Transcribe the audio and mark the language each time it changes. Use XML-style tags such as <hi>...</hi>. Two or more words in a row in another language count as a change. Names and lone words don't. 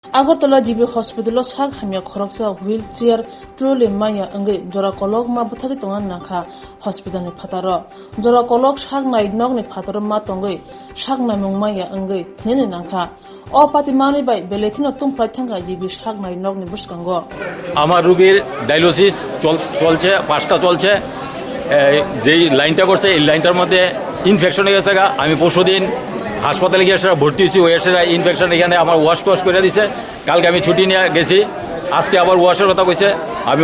<trp>Agartala jibi Hospitalo sak Hamya Khoroksa</trp> <en>wheelchair trolley</en> <trp>maya angai Jora Kolok ma buthagi tongan nakha hospital ni Phataro Jora Kolok sak nai nog ni Phataro ma tongai sak na mung maya angai thene nakha o patimani bai belethino tum prathanga jibi sak nai nog ni buskango</trp> <bn>আমার রোগীর ডায়ালিসিস চলছে পাঁচটা চলছে যেই লাইনটা করছে এই লাইনটার মধ্যে ইনফেকশন হয়ে গেছে আমি পরশুদিন হাসপাতালে গিয়ে সেটা ভর্তি হয়েছি ওই সেটা ইনফেকশন এখানে আমার ওয়াশ করে দিছে কালকে আমি ছুটি নিয়ে গেছি আজকে আবার ওয়াশের কথা কইছে আমি</bn>